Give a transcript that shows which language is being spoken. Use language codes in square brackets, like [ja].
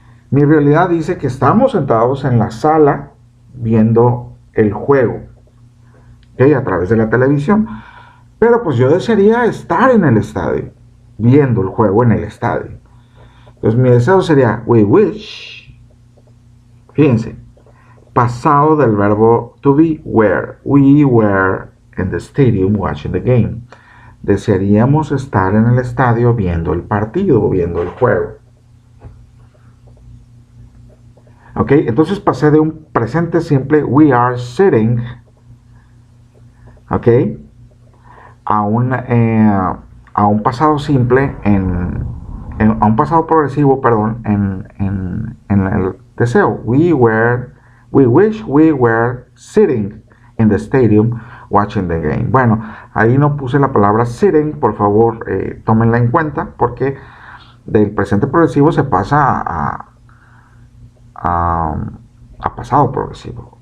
[es] Mi realidad dice que estamos sentados en la sala viendo el juego, ¿okay? A través de la televisión. Pero pues yo desearía estar en el estadio, viendo el juego en el estadio. Entonces mi deseo sería [en] we wish. [es] Fíjense, pasado del verbo to be, were. [en] We were in the stadium watching the game. [es] Desearíamos estar en el estadio viendo el partido, viendo el juego. Ok, entonces pasé de un presente simple, [en] we are sitting, [es] ok, a un pasado simple, a un pasado progresivo, perdón, en el deseo. [en] We wish we were sitting in the stadium watching the game. [es] Bueno, ahí no puse la palabra sitting, por favor, tómenla en cuenta, porque del presente progresivo se pasa a pasado progresivo.